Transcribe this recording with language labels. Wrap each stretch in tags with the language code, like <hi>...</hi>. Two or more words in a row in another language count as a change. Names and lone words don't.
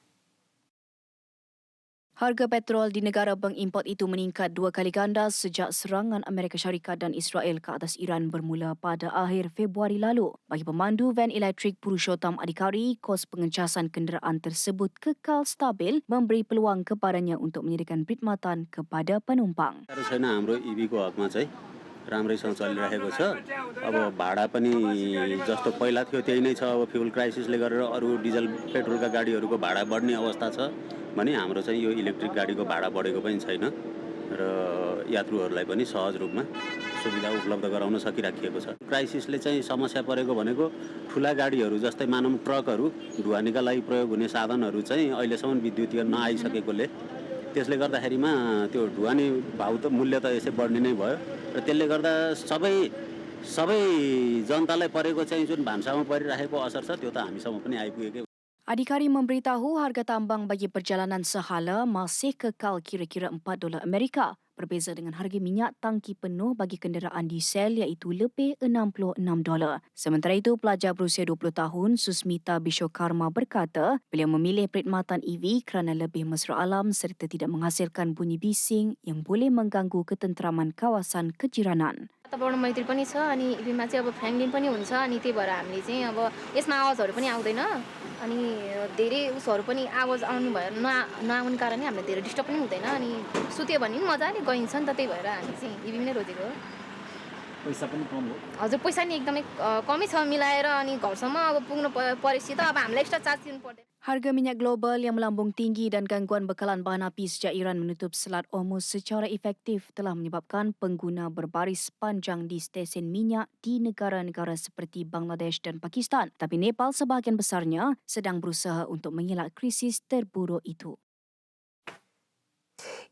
<ms>Harga petrol di negara pengimport itu meningkat 2 kali ganda sejak serangan Amerika Syarikat dan Israel ke atas Iran bermula pada akhir Februari lalu. Bagi pemandu van elektrik Purushottam Adhikari, kos pengecasan kenderaan tersebut kekal stabil memberi peluang kepadanya untuk menyediakan perkhidmatan kepada penumpang.</ms> <ne>छैन हाम्रो EV को हकमा चाहिँ राम्रैसँग चलिरहेको छ। अब भाडा पनि जस्तो पहिला थियो त्यही नै छ। अब</ne> <en>fuel crisisले</en> <ne>गरेर अरू डिजल पेट्रोलका गाडीहरूको भाडा बढ्ने अवस्था छ भने हाम्रो चाहिँ यो इलेक्ट्रिक गाडीको भाडा बढेको पनि छैन र यात्रुहरूलाई पनि सहज रूपमा सुविधा उपलब्ध गराउन सकिराखिएको छ। क्राइसिसले चाहिँ समस्या परेको भनेको ठुला गाडीहरू जस्तै मानव ट्रकहरू ढुवानीका लागि प्रयोग हुने साधनहरू चाहिँ अहिलेसम्म विद्युतीय नआइसकेकोले त्यसले गर्दाखेरिमा त्यो ढुवानी भाउ त मूल्य त यसै बढ्ने नै भयो र त्यसले गर्दा सबै जनतालाई परेको चाहिँ जुन भान्सामा परिरहेको असर छ त्यो त हामीसम्म पनि आइपुगेकै।</ne> <ms>Adhikari memberitahu harga tambang bagi perjalanan sehala masih kekal kira-kira $4 Amerika, berbeza dengan harga minyak tangki penuh bagi kenderaan diesel iaitu lebih $66. Sementara itu, pelajar berusia 20 tahun Susmita Bishokarma berkata beliau memilih perkhidmatan EV kerana lebih mesra alam serta tidak menghasilkan bunyi bising yang boleh mengganggu ketenteraman kawasan kejiranan.</ms> <ne>वातावरण मैत्री पनि छ अनि इभीमा चाहिँ अब फ्याङ्लिन पनि हुन्छ अनि त्यही भएर हामीले चाहिँ अब यसमा आवाजहरू पनि आउँदैन अनि धेरै उसहरू पनि आवाज आउनु भएर नआउने कारणले हामीलाई धेरै डिस्टर्ब पनि हुँदैन अनि सुत्यो भने पनि मजाले गइन्छ नि त त्यही भएर हामी चाहिँ इभी नै रोजेको हो। पैसा पनि कम हो। हजुर पैसा नि एकदमै कमै छ मिलाएर अनि घरसम्म अब पुग्नु परेपछि त अब हामीलाई</ne> <en>extra charge</en> <ne>दिनु पर्दैन।</ne> <ms>Harga minyak global yang melambung tinggi dan gangguan bekalan bahan api sejak Iran menutup Selat Hormuz secara efektif telah menyebabkan pengguna berbaris panjang di stesen minyak di negara-negara seperti Bangladesh dan Pakistan. Tapi Nepal sebahagian besarnya sedang berusaha untuk mengelak krisis terburuk itu.</ms>